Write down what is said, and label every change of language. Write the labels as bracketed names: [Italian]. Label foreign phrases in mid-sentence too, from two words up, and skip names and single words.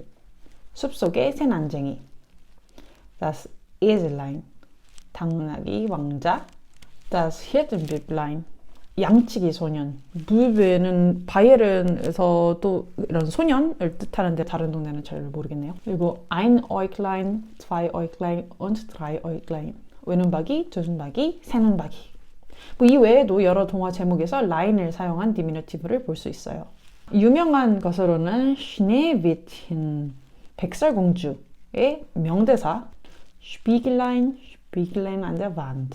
[Korean] 숲속의 새 난쟁이. [German] Das Eselein. [Korean] 당나귀 왕자. [German] Das Hirtenbüblein. [Korean] 양치기 소년. bübe는 바이에른에서도 이런 소년을 뜻하는데 다른 동네는 잘 모르겠네요. [German] 그리고 ein Äuglein, zwei Äuglein und drei Äuglein. [Korean] 외눈박이, 두눈박이, 새눈박이. 이 외에도 여러 동화 제목에서 라인을 사용한 디미누티브를 볼 수 있어요. 유명한 것으로는 Schneewittchen, 백설공주의 명대사 [German] Spiegelein, Spiegelein an der Wand.